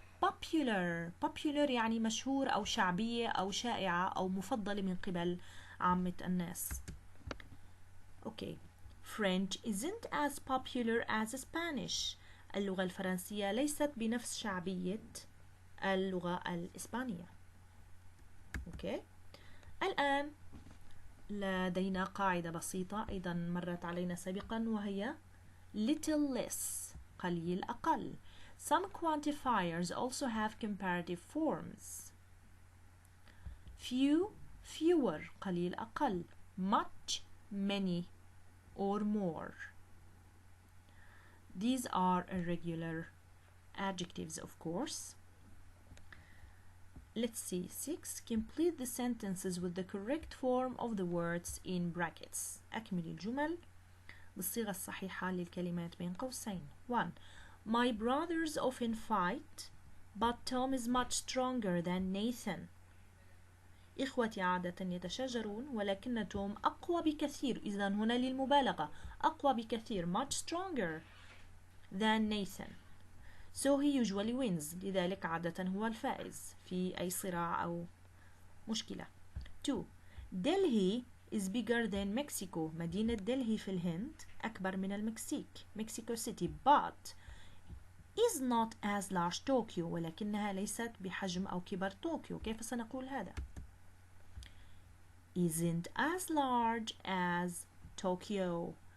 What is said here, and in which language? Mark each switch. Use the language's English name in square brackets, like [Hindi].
[Arabic] popular يعني مشهور أو شعبية أو شائعة أو مفضلة من قبل عامة الناس. [English] Okay. French isn't as popular as Spanish. [Arabic] اللغة الفرنسية ليست بنفس شعبية اللغة الإسبانية. [English] Okay. [Arabic] الآن لدينا قاعدة بسيطة أيضا مرت علينا سابقا وهي little less قليل أقل. [English] Some quantifiers also have comparative forms. few fewer [Arabic] قليل أقل. [English] much many or more. These are irregular adjectives, of course. Let's see. 6. Complete the sentences with the correct form of the words in brackets. [Arabic] أكمل الجمل بالصيغة الصحيحة للكلمات بين قوسين. 1. [English] My brothers often fight, but Tom is much stronger than Nathan. [Arabic] إخوتي عادة يتشاجرون ولكن توم أقوى بكثير. إذن هنا للمبالغة أقوى بكثير [English] much stronger than Nathan. So he usually wins. [Arabic] لذلك عادة هو الفائز في أي صراع أو مشكلة. 2. [English] Delhi is bigger than Mexico. [Arabic] مدينة دلهي في الهند أكبر من المكسيك [English] Mexico City but is not as large Tokyo. [Arabic] ولكنها ليست بحجم أو كبر طوكيو. كيف سنقول هذا؟ [English] isn't as large as Tokyo.